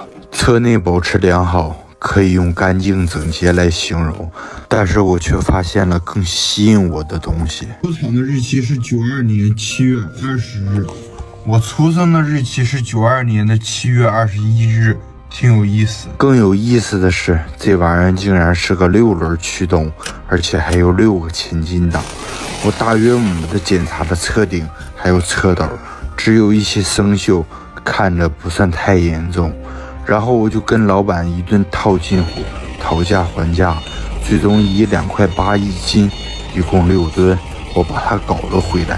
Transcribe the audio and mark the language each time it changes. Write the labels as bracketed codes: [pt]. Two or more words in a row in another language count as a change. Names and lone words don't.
[zh] 車內保持良好，可以用乾淨整潔來形容，但是我卻發現了更吸引我的東西。出廠的日期是92年7月20日，我出生的日期是92年的7月21日，挺有意思。更有意思的是，這玩意兒竟然是個6輪驅動，而且還有6個前進檔。我大約的檢查了車頂還有車斗，只有一些生鏽，看着不算太嚴重。然後我就跟老闆一頓套近乎，討價還價，最終以2.8塊一斤，一共6噸，我把它搞了回來。